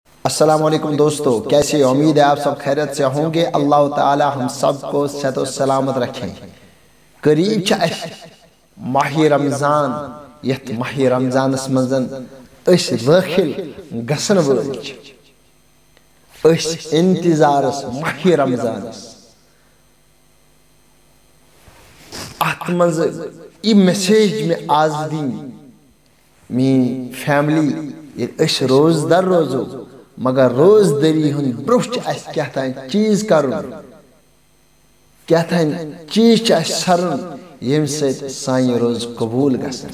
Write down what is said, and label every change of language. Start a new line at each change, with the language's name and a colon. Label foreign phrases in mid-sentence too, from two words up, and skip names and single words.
Arabic: السلام علیکم
Urdu: دوستو، کیسے؟ امید ہے آپ سب خیریت سے ہوں گے۔ اللہ تعالی ہم سب کو صحت و سلامت رکھیں۔
Kashmiri: قریب چھ ماہ رمضان، یت ماہ رمضانس منزن اس داخل گسن وٲلۍ چھِ۔ اس انتظارس ماہ رمضانس ات منٛز یہ میسیج میں آز دِنۍ میٛٲنۍ فیملی ییٚلہِ أسۍ روزدر روزو، مگر روزدری ہُنٛد برٛونٛہہ چھُ اَسہِ کیٛاہتانۍ چیٖز کرُن، کیٛاہتانۍ چیٖز چھُ اَسہِ سرُن ییٚمہِ سۭتۍ سانہِ روزٕ قبوٗل گژھن۔